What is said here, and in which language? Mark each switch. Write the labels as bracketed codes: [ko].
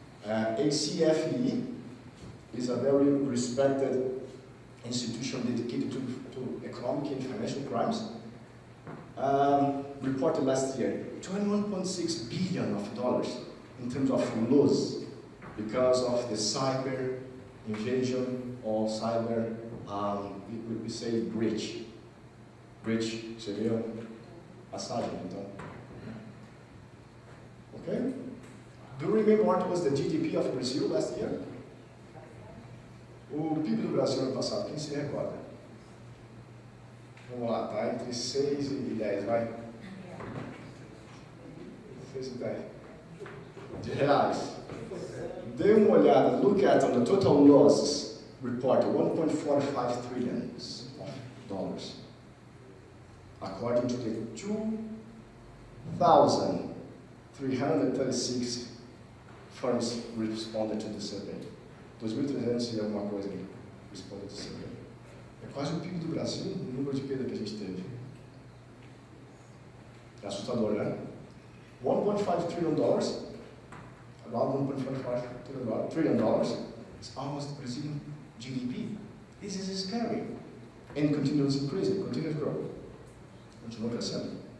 [en] ACFE is a very respected institution dedicated to economic and financial crimes. Reported last year, $21.6 billion in terms of loss because of the cyber invasion or cyber, we say breach. [pt] Breach seria assalto, então. [en] Okay? Do you remember what was the GDP of Brazil last year? [pt] O PIB do Brasil ano passado, quem se recorda? Vamos lá, tá entre 6 e 10, vai. 6 e 10. De reais. Dê uma olhada, [en] look at on the total losses reported, $1.45 trillion of dollars. According to the 2,336 firms responded to the survey. [pt] 2.300 e alguma coisa que respondeu [en] to survey. [pt] É quase o PIB do Brasil, o número de perda que a gente teve. É assustador, né? [en] $1.5 trillion, about $1.45 trillion, is almost Brazilian GDP. This is scary. And continues increasing, continues growing. [pt] Continua crescendo.